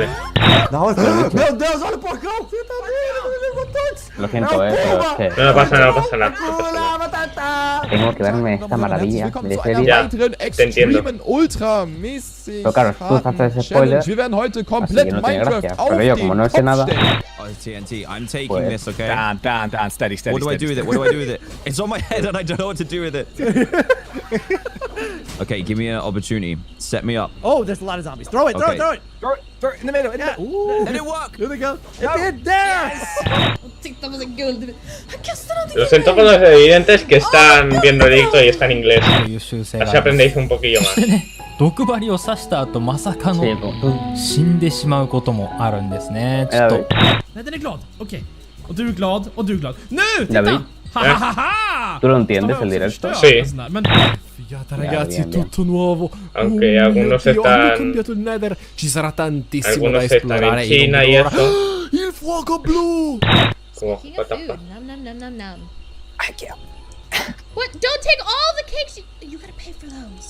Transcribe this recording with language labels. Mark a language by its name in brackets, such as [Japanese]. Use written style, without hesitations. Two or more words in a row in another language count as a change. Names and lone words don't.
[Portuguese] Meu Deus, olha o porcão! [Spanish] Lo siento, pero es que... No pasa nada. Tengo que verme esta maravilla de serie. Ya, te entiendo. Pero claro, tú haces spoiler, así que no tiene gracia. Pero yo, como no sé nada... [English] TNT, I'm taking pues, this, okay? Dan, steady. What do I do with it? What do I do with it? It's on my head and I don't know what to do with it. Okay, give me an opportunity. Set me up. Oh, there's a lot of zombies. Throw it, throw it in the middle. Did it work? Here they go. It did. There! [Swedish] sitter på sin guld. Han kastar någonting. [Spanish] Lo siento con los evidentes que están viendo el directo y está en inglés. Así aprendéis un poquillo más. [Japanese] 毒針を刺した後まさかの死んでしまうこともあるんですね。ちょっと。 [Swedish] Nej, den är glad. Okej. Och du är glad, och du är glad. Nu! [Spanish] David, ¡Ja! ¿tú lo entiendes el directo? Sí. [Italian] Figata ragazzi, è tutto nuovo. [Spanish] Aunque algunos están... [Italian] Hanno cambiato il Nether. Ci sarà tantissimo da [Spanish] Algunos están [Italian] esplorare. [Spanish] en China y eso. [Italian] Il fuoco blu! [Spanish] Como, [English] what the fuck? Nom nom nom nom nom. What? Don't take all the cakes. You gotta pay for those.